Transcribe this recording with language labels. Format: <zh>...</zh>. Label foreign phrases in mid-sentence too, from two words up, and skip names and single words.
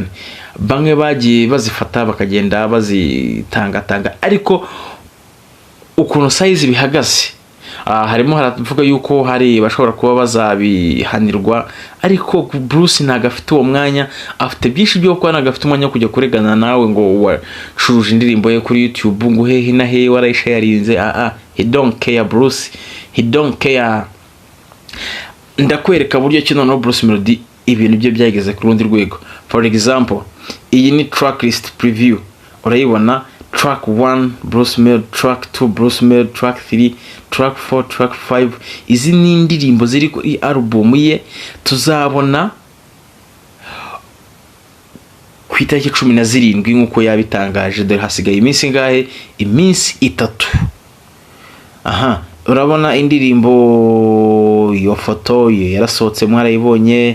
<rw>Bamwe bagiye bazifata bakagenda bazitanga, ariko ukuntu size bihagaze, harimo haravuga yuko hari bashobora kuba bazabihanirwa. Ariko Bruce ntago afite uwo mwanya, afite byinshi byo gukora, ntago afite umwanya kujya kuregana nawe ngo wacuruje indirimbo ye kuri YouTube ngo hehe na hehe warayisharinze.</rw> <en>He don't care Bruce, he don't care.</en> <rw>Ndakwereka buryo kino no Bruce Melody ibintu bye byageze ku rundi rwego.</rw> <en>For example,</en> <rw>iyi ni</rw> <en>track list preview,</en> <rw>urayibona.</rw> <en>Track 1 Bruce Melody, track 2 Bruce Melody, track 3, track 4, track 5.</en> <rw>Izi ni indirimbo ziri kuri album ye tuzabona ku itariki 17 nkuko yabitangaje. Dore hasigaye iminsi ngahe, iminsi 3. Aha, urabona indirimbo iyo foto ye yarasohotse, mwarayibonye.</rw>